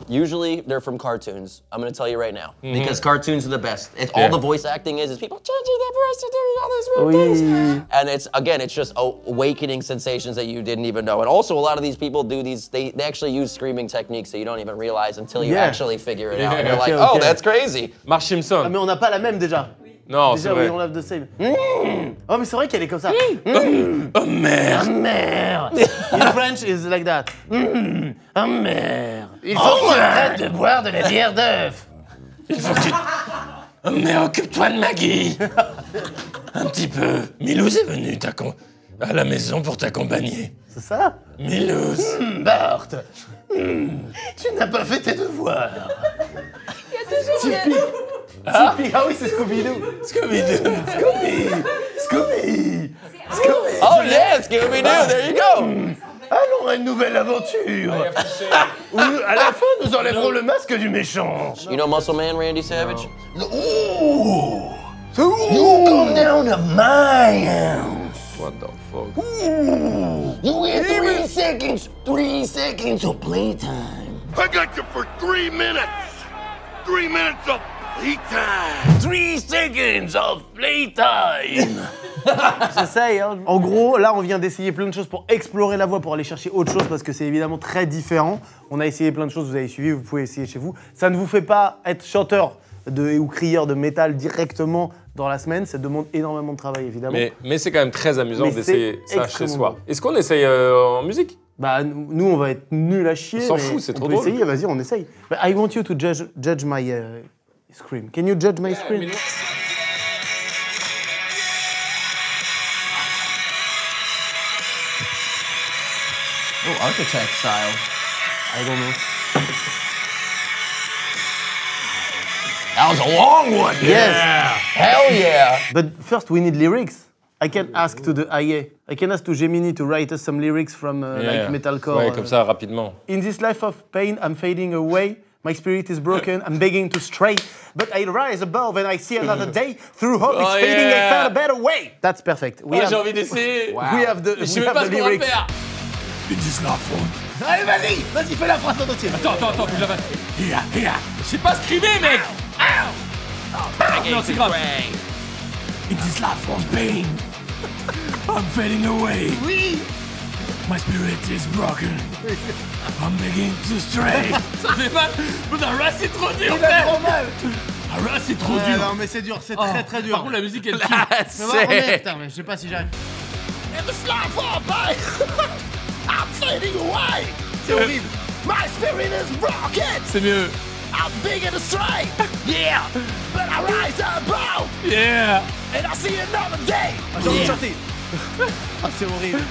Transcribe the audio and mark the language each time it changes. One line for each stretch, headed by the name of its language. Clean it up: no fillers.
English: Usually they're from cartoons. I'm gonna tell you right now. Because cartoons are the best. All the voice acting is people changing their voice to do all these weird things. And it's just awakening sensations that you didn't even know. And also a lot of these people do these, they actually use screaming techniques that you don't even realize until you actually figure it out. And you're like, oh, that's crazy. Marge Simpson.
French: Ah, mais on n'a pas la même déjà. Non, c'est vrai. Oui, on l'a
English: the same.
French: Oh, mais c'est vrai qu'elle est comme ça. Oh merde. Merde.
English: In French is like that.
French: Oh merde. Il faut que tu arrêtes de boire de la bière d'œuf. Il faut que tu... Oh merde, occupe-toi de Maggie. Un petit peu. Milouz est venu à la maison pour t'accompagner. C'est ça? Milouz. Bart. Tu n'as pas fait tes devoirs. Il y a toujours Typique. Ah oui, c'est Scooby-Doo. Scooby-Doo. Scooby.
English: Oh yeah, Scooby-Doo, there you go.
French: Allons à une nouvelle aventure. Où, à la fin, nous enlèverons le masque du méchant.
English: You know Muscle Man, Randy Savage? Ooh. You come down to my house. What the fuck? You get 3 seconds of playtime. I got you for 3 minutes. 3 minutes of playtime. 3 seconds of playtime.
French: J'essaye, hein. En gros, là, on vient d'essayer plein de choses pour explorer la voix, pour aller chercher autre chose, parce que c'est évidemment très différent. On a essayé plein de choses, vous avez suivi, vous pouvez essayer chez vous. Ça ne vous fait pas être chanteur ou crieur de métal directement dans la semaine, ça demande énormément de travail, évidemment. Mais c'est quand même très amusant d'essayer ça chez soi. Bon. Est-ce qu'on essaye en musique? Bah, nous, on va être nuls à chier. On s'en mais fout, c'est trop on peut drôle. essayer, vas-y, on essaye.
English: But I want you to judge my scream. Can you judge my scream? Oh, architect style. I don't know. That was a long one. Yes. Hell yeah. But first, we need lyrics. I can ask to the IA. I can ask to Gemini to write us some lyrics from like metalcore.
French: Ouais, comme ça, rapidement.
English: In this life of pain, I'm fading away. My spirit is broken, I'm begging to stray. But I rise above and I see another day. Through hope it's fading, I found a better way. That's perfect.
French: J'ai envie d'essayer.
English: We have the,
French: Je sais même pas ce qu'on va faire. Allez, vas-y, fais la phrase en entier. Attends, faut que je la fasse. Je sais pas scrimer, mec. Non, c'est grave.
English: In this life of pain, I'm fading away.
French: Oui.
English: My spirit is broken. I'm begging to stray.
French: Ça fait mal. Putain, là, c'est trop dur, Il a trop mal. Là, c'est trop dur. Non, mais c'est dur, c'est très dur. Par contre, la musique, elle tue. Mais va, remets, putain, mais je sais pas si j'arrive.
English: In this life of pain, I'm fading away.
French: C'est horrible.
English: My spirit is broken.
French: C'est mieux.
English: I'm begging to stray. Yeah, but I rise above. Yeah. And I see another day.
French: J'ai envie de chanter. Ah, c'est horrible.